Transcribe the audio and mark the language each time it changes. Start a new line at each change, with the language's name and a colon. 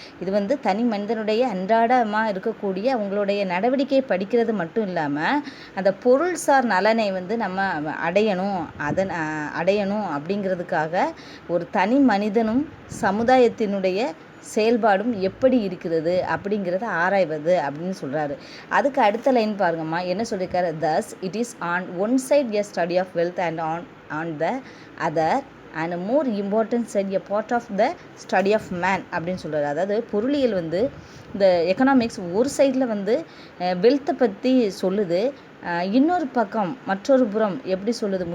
Tamil: இது வந்து தனி மனிதனுடைய அன்றாடமாக இருக்கக்கூடிய அவங்களுடைய நடவடிக்கையை படிக்கிறது மட்டும் இல்லாமல் அந்த பொருள்சார் நலனை வந்து நம்ம அடையணும் அப்படிங்கிறதுக்காக ஒரு தனி மனிதனும் சமுதாயத்தினுடைய செயல்பாடும் எப்படி இருக்கிறது அப்படிங்கிறத ஆராய்வது அப்படின்னு சொல்கிறாரு. அதுக்கு அடுத்த லைன் பாருங்கம்மா, என்ன சொல்லியிருக்காரு?
English: thus it is on one side a study of wealth and on the other and more important side a part of the study of man
Tamil: அப்படின்னு சொல்கிறாரு. அதாவது பொருளியல் வந்து இந்த எக்கனாமிக்ஸ் ஒரு சைடில் வந்து வெல்த்தை பற்றி சொல்லுது, இன்னொரு பக்கம் மற்றொரு புறம் எப்படி சொல்லுது?